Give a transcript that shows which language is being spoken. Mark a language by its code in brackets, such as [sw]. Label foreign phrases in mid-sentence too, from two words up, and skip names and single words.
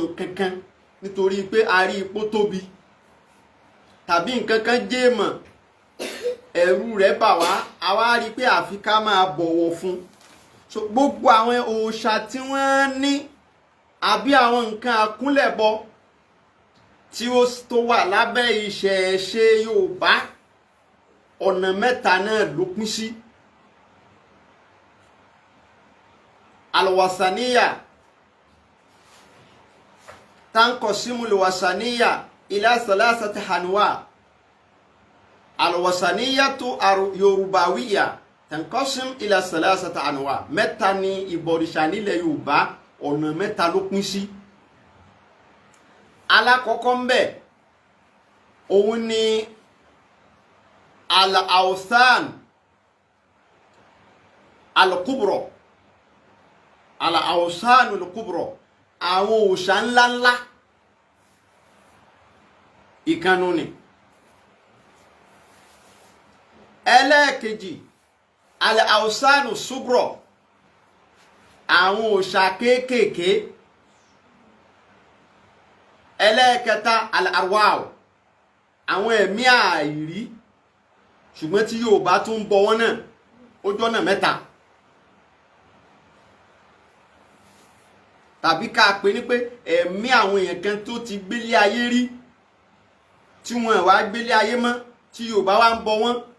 [yo] nǹkan kan nítorí pé a rí ipò tóbi tàbí nǹkan kan jéèmọ̀ ẹ̀rù rẹ̀ bà wá a wá rí pé àfi ká máa bọ̀wọ̀ fún so gbogbo àwọn òòṣà tí wọ́n ní àbí àwọn nǹkan àkúnlẹ̀bọ tí ó tó wà lábẹ́ ìṣẹ̀ṣe Yorùbá ọ̀nà mẹ́ta náà ló pín sí. [ar] الوثنية تنقسم الوثنية إلى ثلاثة أنواع. الوثنية اليوروباوية تنقسم إلى ثلاثة أنواع. [yo] Mẹ́ta ni ìbọ̀rìṣà nílẹ̀ Yorùbá, ọ̀nà mẹ́ta ló pín sí. Alákọ̀ọ́kọ́ ń bẹ òun ni [ar] الأوثان الكبرى. الأوثان الكبرى, [yo] àwọn òòṣà ńláńlá ìkànnù ni. Ẹlẹ́ẹ̀kejì [ar] الأوثان الصغرى, [yo] àwọn òòṣà kéékèèké. Ẹlẹ́ẹ̀kẹta al-arwah, àwọn ẹ̀mí àìrí ṣùgbọ́n tí Yorùbá tún ń bọ wọ́n náà, ó jọ́nà mẹ́ta. Tàbí ká pè ní pé ẹ̀mí àwọn èèyàn kan tó ti gbélé ayé rí tí wọ́n wá gbélé ayé mọ́ tí Yorùbá wá ń bọ wọ́n.